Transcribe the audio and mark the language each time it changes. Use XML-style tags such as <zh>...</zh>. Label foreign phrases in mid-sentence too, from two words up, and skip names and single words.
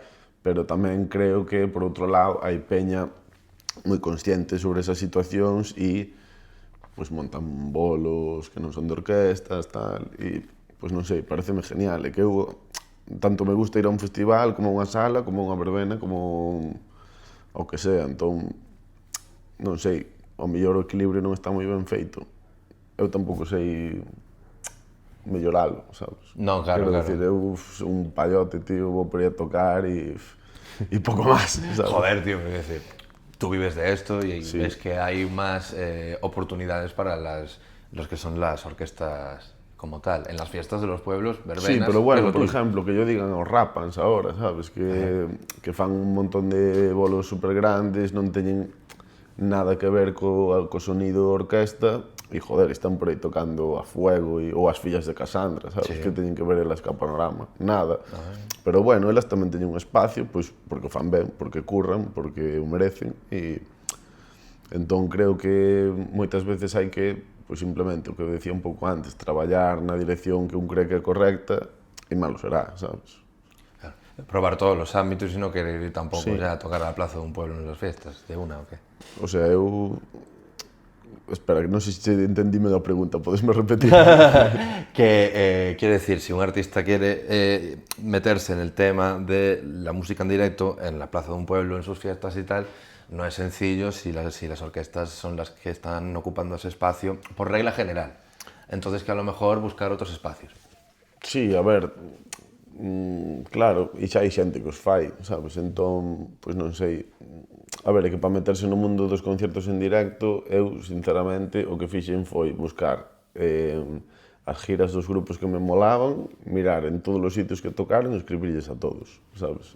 <gl>Pero tamén creo que, por outro lado, hai peña moi consciente sobre esas situacións e pois montan bolos que non son de orquestas, tal, e, pois non sei, pareceme genial, é que eu tanto me gusta ir a un festival, como a unha sala, como a unha verbena, como o que sea, entón, non sei, ao mellor o equilibrio non está moi ben feito. Eu tampouco sei melloralo, sabes? Non, claro, Quero decir, eu sou un payote, tío, vou por aí a tocar e pouco máis, sabes?</gl> <es>Joder, tío, pero decir, tú vives de esto y sí. Ves que hay más oportunidades para los que son las orquestas como tal, en las fiestas de los pueblos, verbenas... Sí, pero bueno, por ejemplo, que yo digan os Rapans ahora, sabes?</es> <gl>Que fan un montón de bolos super grandes, non teñen nada que ver co sonido orquesta, e, joder, están por aí tocando a Fuego ou as fillas de Cassandra, sabes?</gl> <es>Sí.</es> <gl>Que teñen que ver elas ca Panorama, nada. Pero, bueno, elas tamén teñen un espacio, pois, porque o fan ben, porque curran, porque o merecen, e... Entón, creo que moitas veces hai que, pois, simplemente, o que decía un pouco antes, traballar na dirección que un cree que é correcta, e malo será, sabes?</gl> <es>Probar todos los ámbitos y no querer ir tampoco ya a tocar a la plaza de un pueblo en las fiestas, de una o qué.</es> <gl>O sea, eu... Espera, que non sei se entendíme da pregunta, podesme repetir?</gl> <es>Que quiere decir, si un artista quiere meterse en el tema de la música en directo en la plaza de un pueblo, en sus fiestas y tal, no es sencillo si las orquestas son las que están ocupando ese espacio, por regla general. Entonces que a lo mejor buscar otros espacios. Sí,</es> <gl>a ver, claro, e xa hai xente que os fai, sabes? Entón, pois non sei... A ver, é que para meterse no mundo dos concertos en directo, eu, sinceramente, o que fixen foi buscar as giras dos grupos que me molaban, mirar en todos os sitios que tocaron e escribirles a todos, sabes?</gl>